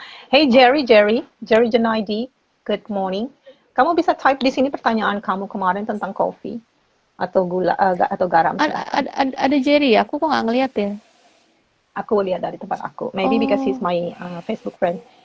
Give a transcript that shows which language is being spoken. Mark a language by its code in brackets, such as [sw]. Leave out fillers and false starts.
[en] Hey Jerry Junaidi, good morning. [id] Kamu bisa type di sini pertanyaan kamu kemarin tentang kopi atau gula atau garam. Ada Jerry, aku kok nggak ngeliat ya. Aku lihat dari tempat aku. [en] Maybe because he's my Facebook friend.